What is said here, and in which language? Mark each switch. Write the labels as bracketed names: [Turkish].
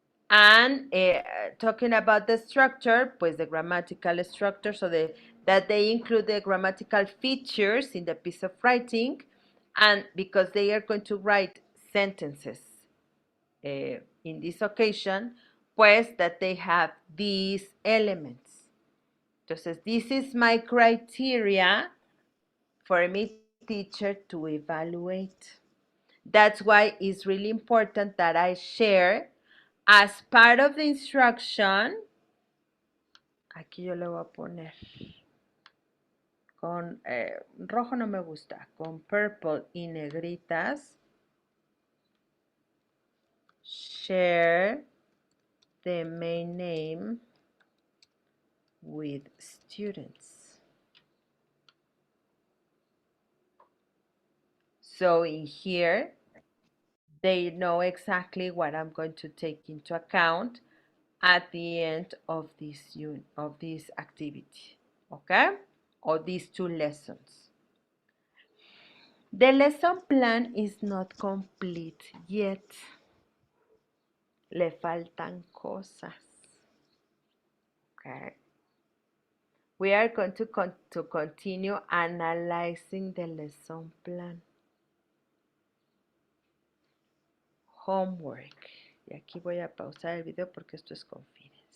[English] And talking about the structure, pues the grammatical structure, so that they include the grammatical features in the piece of writing, and because they are going to write sentences in this occasion, pues that they have these elements. Entonces, this is my criteria for me, teacher, to evaluate. That's why it's really important that I share as part of the instruction. [Spanish] Aquí yo le voy a poner con rojo, no me gusta, con purple y negritas. [English] Share the main name with students. So in here, they know exactly what I'm going to take into account at the end of this activity, okay? Or these two lessons. The lesson plan is not complete yet. [Spanish] Le faltan cosas. Okay. [English] We are going to continue analyzing the lesson plan. [Spanish] Homework. Y aquí voy a pausar el video porque esto es confidencial.